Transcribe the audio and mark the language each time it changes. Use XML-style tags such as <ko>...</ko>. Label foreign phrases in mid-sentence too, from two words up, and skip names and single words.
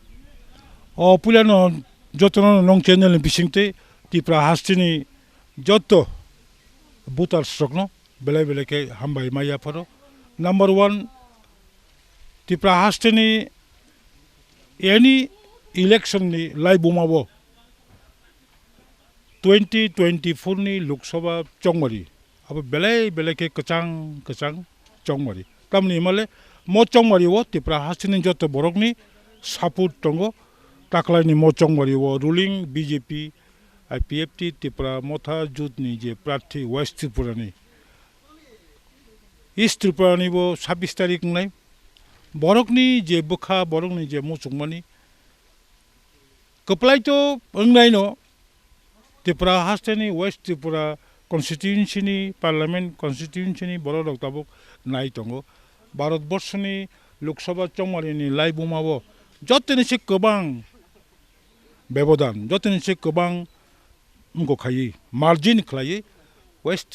<trp>pulano jotono nong channel bisingte tipra hastini jotto butar strokno bele ke hambai maya photo number 1 tipra hastini any election ni live bumabo 2024 ni Lok Sabha chongmari अब बेले के कचांग चौमरी तमनी मले मो चौमरी वो तिप्रा हासिनी जो तो बोरकनी सापुट टंगो ताकलानी मो चौमरी वो रूलिंग बीजेपी IPFT तिप्रा मोथा जुतनी जे प्रार्थी वेस्ट त्रिपुरानी ईस्ट त्रिपुरानी वो 26 तारीख नहीं बोरकनी जे बुखा बोरकनी जे मो चौमनी कपलाई तो अंगनाई नो तिप्रा हासिनी वेस्ट त्रिपुरा constituency ni parliament constituency ni borok tabuk nai tongo Bharat Borsh ni Lok Sabha chongmari ni lai bumabo joteni se kobang bebodan joteni se kobang mgo khai margin khlai west</trp>